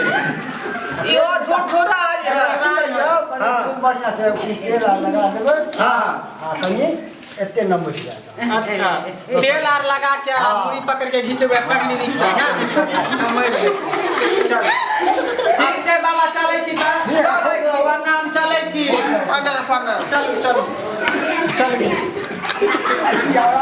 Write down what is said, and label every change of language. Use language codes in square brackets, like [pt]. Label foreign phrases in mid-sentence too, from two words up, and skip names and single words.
[mai] इहो छोटोरा है खूब बढ़िया से तेल लगा देबै हाँ हाँ कहीं एते न बच जाएगा अच्छा तेल आर लगा के हाँ। पूरी पकड़ के घींचबे टंगनी नीचे ना चल ठीक छै बाबा चलै छी त चलै छी। प्रणाम चलै छी प्रणाम चलू चलू चल